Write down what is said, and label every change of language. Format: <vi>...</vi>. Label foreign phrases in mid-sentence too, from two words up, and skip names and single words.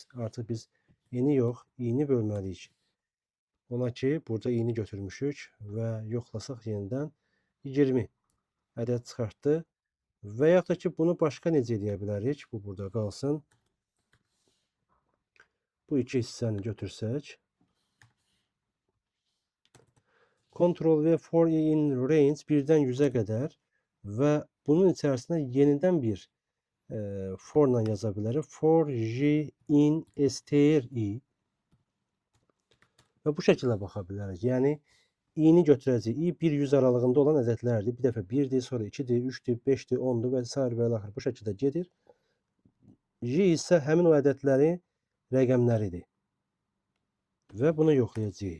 <az>Artıq biz n-i yox, i-ni bölməliyik. Ona ki burada i-ni götürmüşük və yoxlasaq yenidən 20 ədəd çıxartdı. Və yaxud da ki bunu başqa necə edə bilərik? Bu burada qalsın. Bu iki hissəni götürsək.</az> <en>Ctrl V for in range</en> <az>1-dən 100-ə qədər və bunun içərisində yenidən bir for ilə yaza bilərik.</az> <en>For j in str i</en> <az>və bu şəkildə baxa bilərik. Yəni i'ni götürəcəyik. i 1-100 aralığında olan ədədlərdir. Bir dəfə 1-dir, sonra 2-dir, 3-dür, 5-dir, 10-dur və s. və ilaxır. Bu şəkildə gedir. J isə həmin o ədədlərin rəqəmləridir. Və bunu yoxlayacağıq.</az>